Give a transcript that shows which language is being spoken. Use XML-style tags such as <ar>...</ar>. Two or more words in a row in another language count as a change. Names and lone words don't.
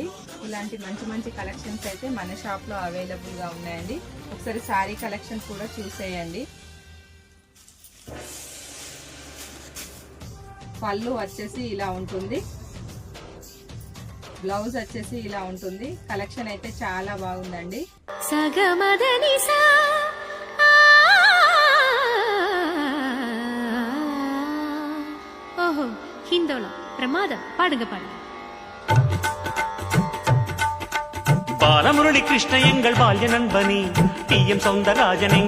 <te>ఇలాంటి మంచి మంచి కలెక్షన్స్ అయితే మన షాప్లో అవైలబుల్గా ఉన్నాయండి. ఒకసారి</te> <en>saree collection</en> <te>కూడా చూసేయండి. పళ్ళు వచ్చేసి ఇలా ఉంటుంది, బ్లౌజ్ వచ్చేసి ఇలా ఉంటుంది. కలెక్షన్ అయితే చాలా బాగుందండి.</te> <ml>ഹിന്ദോളം പ്രമാദം പാടുക പാടുക.</ml> <ta>பாலமுரளி கிருஷ்ண எங்கள் பால்ய நண்பனி டி எம் சௌந்தரராஜன்</ta>